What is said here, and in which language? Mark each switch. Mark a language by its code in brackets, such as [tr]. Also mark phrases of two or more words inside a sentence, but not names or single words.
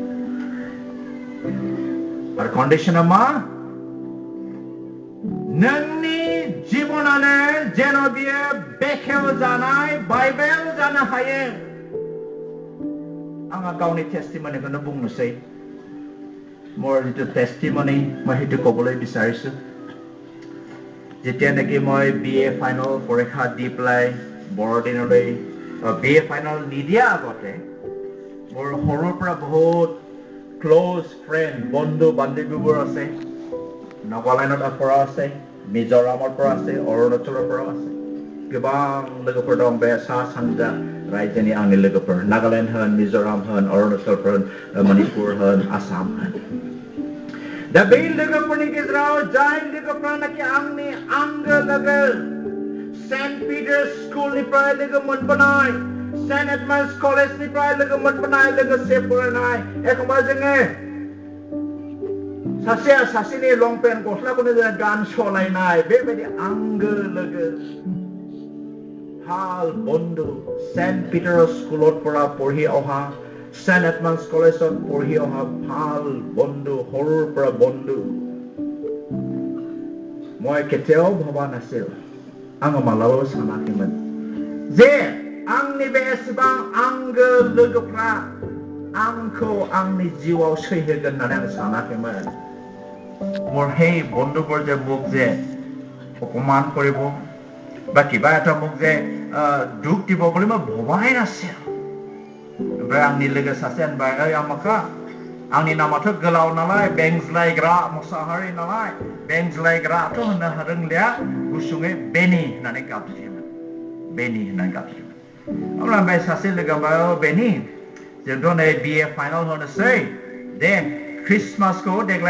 [brx] आरो कन्डिशना मा नोंनि जिबनानो जेन' बियो बेखेव जानाय बाइबेल जानो हायो आंहा गावनि टेस्टिमनिखौनो बुंनोसै [as] মোৰ जितु टेस्टिमनि মই সেইটো ক'বলৈ বিচাৰিছো যেতিয়া নেকি মই বিএ ফাইনেল পৰীক্ষা দি পেলাই বৰদিনলৈ বিএ ফাইনেল নিদিয়া আগতে মোৰ সৰুৰ পৰা বহুত [en] close friend [as] বন্ধু বান্ধৱীবোৰ আছে নাগালেণ্ডৰ পৰা আছে মিজোৰামৰ পৰা আছে অৰুণাচলৰ পৰা আছে [brx] गोबां लोगोफोर दं बे सा सानजा रायजोनि आंनि लोगोफोर नागालेण्ड होन मिजोराम होन अरुणाचल होन मणिपुर होन आसाम होन दा बे लोगोफोरनि गेजेराव जाय लोगोफोरानोखि आंनि आंगो लोगो सेन्ट पिटार्स स्कुलनिफ्राय लोगो मोनबोनाय सेन्ट एडमान्स कलेजनिफ्राय लोगो मोनबोनाय लोगोसे फरायनाय एखमबा जोङो सासेया सासेनि लंपेन्ट गस्लाखौनो जोङो गान सलायनाय बेबायदि आंगो लोगो [as] ভাল বন্ধু সেন্ট পিটাৰ স্কুলত পৰা পঢ়ি অহা সেন্ট এডমান্স কলেজত পঢ়ি অহা ভাল বন্ধু সৰুৰ পৰা বন্ধু মই কেতিয়াও ভবা নাছিল [brx] आङो मालाबाबो सानाखैमोन जे आंनि बे एसेबां आंगो लोगोफ्रा आंखौ आंनि जिउआव सैहोगोन होननानै आं सानाखैमोन [as] মোৰ সেই বন্ধুবোৰ যে মোক যে অপমান কৰিব বা কিবা এটা মোক যে দুখ দিব বুলি মই ভবাই নাছিল [brx] ओमफ्राय आंनि लोगो सासे होनबाय ओइ आमाखा आंनि नामाथ' गोलाव नालाय बेंज्लायग्रा मोसाहारि नालाय बेंज्लायग्राथ' होननो रोंलिया गुसुङै बेनि होननानै गाबज्रियोमोन बेनि होननानै गाबज्रियोमोन अब्ला ओमफ्राय सासे लोगो होनबाय बेनि जोंथ' नै [en] BA final [brx] होनोसै दे ख्रिस्टमासखौ देग्लाय